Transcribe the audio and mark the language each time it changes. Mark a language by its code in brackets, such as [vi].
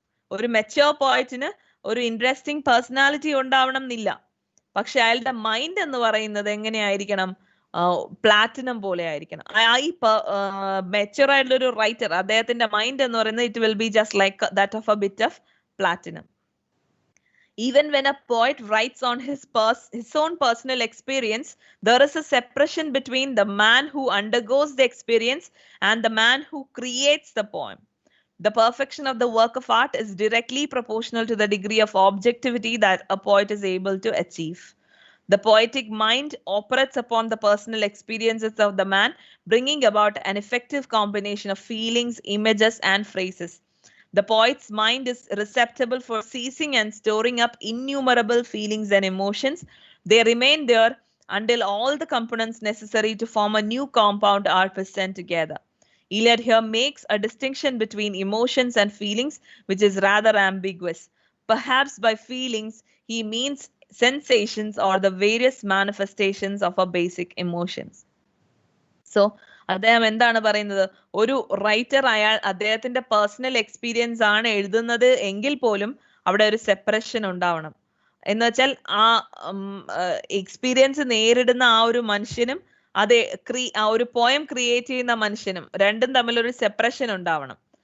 [ml] ഒരു മെച്യൂർ പോയിറ്റിന് ഒരു interesting personality ഉണ്ടാവണം എന്നില്ല. പക്ഷെ അയാളുടെ മൈൻഡ് എന്ന് പറയുന്നത് എങ്ങനെയായിരിക്കണം, പ്ലാറ്റിനം പോലെ ആയിരിക്കണം. ഈ മെച്യൂർ ആയിട്ടുള്ള ഒരു റൈറ്റർ, അദ്ദേഹത്തിന്റെ മൈൻഡ് എന്ന് പറയുന്നത് [en] It will be just like that of a bit of platinum. Even when a poet writes on his own personal experience, there is a separation between the man who undergoes the experience and the man who creates the poem. The perfection of the work of art is directly proportional to the degree of objectivity that a poet is able to achieve. The poetic mind operates upon the personal experiences of the man, bringing about an effective combination of feelings, images, and phrases. The poet's mind is receptible for seizing and storing up innumerable feelings and emotions. They remain there until all the components necessary to form a new compound are present together. Eliot here makes a distinction between emotions and feelings, which is rather ambiguous. Perhaps by feelings, he means sensations or the various manifestations of our basic emotions. [ml] So, അദ്ദേഹം എന്താണ് പറയുന്നത്, ഒരു writer അദ്ദേഹത്തിന്റെ personal experience ആണ് എഴുതുന്നത് എങ്കിൽ പോലും അവിടെ ഒരു സെപ്പറേഷൻ ഉണ്ടാവണം. എന്ന് വെച്ചാൽ ആ എക്സ്പീരിയൻസ് നേരിടുന്ന ആ ഒരു മനുഷ്യനും ആ ഒരു പോയം ക്രിയേറ്റ് ചെയ്യുന്ന മനുഷ്യനും രണ്ടും തമ്മിൽ ഒരു സെപ്പറേഷൻ ഉണ്ടാവണം.